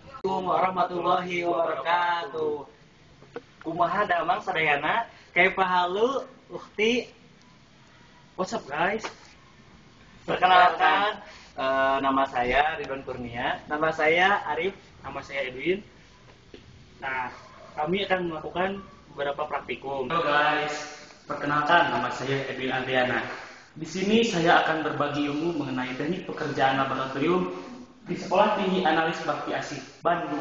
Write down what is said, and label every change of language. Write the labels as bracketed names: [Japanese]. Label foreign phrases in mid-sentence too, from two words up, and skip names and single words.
[Arabic] السلام عليكم ورحمة الله وبركاته. [Sundanese] Kumaha damang sadayana, [Arabic] كيف حال أختي. [English] What's up guys? [Indonesian] Perkenalkan, nama saya Ridwan Kurnia, nama saya Arif, nama saya Edwin. Nah, kami akan melakukan beberapa praktikum. Halo guys, perkenalkan nama saya Edwin Andriana. Di sini saya akan berbagi ilmu mengenai teknik pekerjaan laboratorium di Sekolah Tinggi Analis Bakti Asih, Bandung.